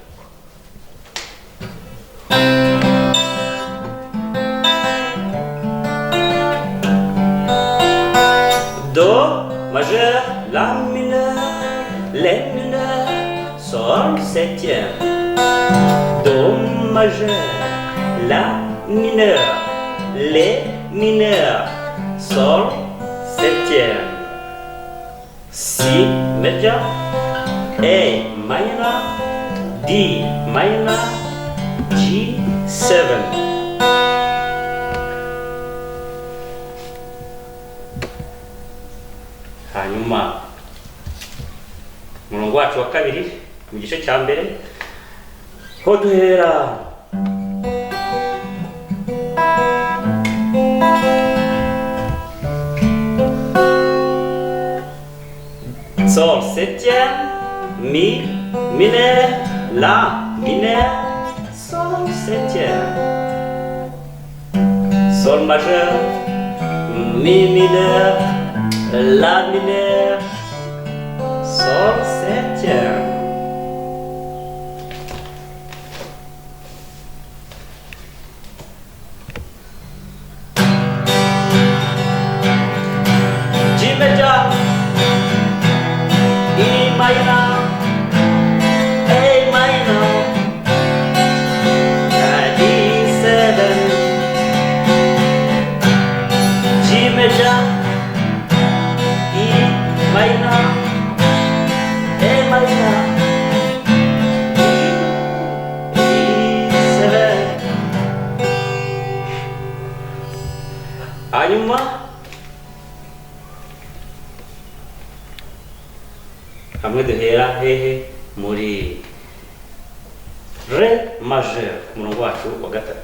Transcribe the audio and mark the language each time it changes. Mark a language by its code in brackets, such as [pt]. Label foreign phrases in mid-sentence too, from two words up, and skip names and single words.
[fr] Do majeur, la mineur, les mineurs, sol septième. Do majeur, la mineur, les mineurs, sol septième. Si majeur, [en] A minor, D minor, G7. [rw] Hanyuma umurongo wacu wa kabiri mu gice cya mbere ho duhera [fr] sol septième, mi mineur, la mineur, sol septième, sol majeur, mi mineur, la mineur, sol septième. [en] G major, E minor, A minor, D7, G major, minor, A minor, E7. [rw] Hanyuma hamwe duhera hehe muri [fr] re majeur, [rw] umurongo wacu wa gatatu.